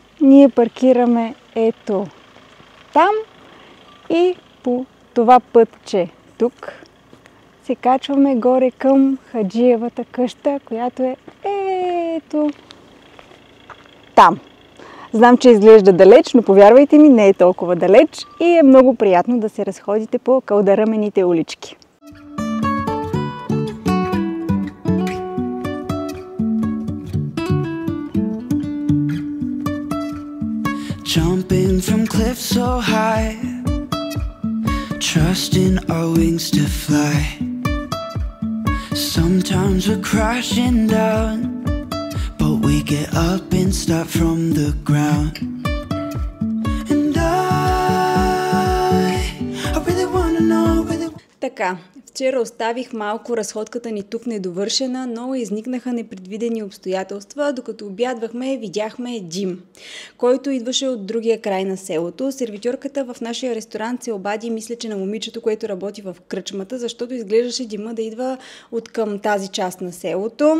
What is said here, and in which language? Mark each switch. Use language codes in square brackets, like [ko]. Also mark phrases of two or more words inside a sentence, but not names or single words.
[bg] Ние паркираме ето там и по това пътче тук се качваме горе към Хаджиевата къща, която е ето там. Знам, че изглежда далеч, но повярвайте ми, не е толкова далеч и е много приятно да се разходите по кълдаръмените улички. [en] Jumping from cliffs so high, trusting our wings to fly. Sometimes we're crashing down, but we get up and start from the ground. And I really wanna know. [bg] Така, вчера оставих малко разходката ни тук недовършена, но изникнаха непредвидени обстоятелства. Докато обядвахме, видяхме Дим, който идваше от другия край на селото. Сервитьорката в нашия ресторант се обади, мисля, че на момичето, което работи в кръчмата, защото изглеждаше Дима да идва от към тази част на селото.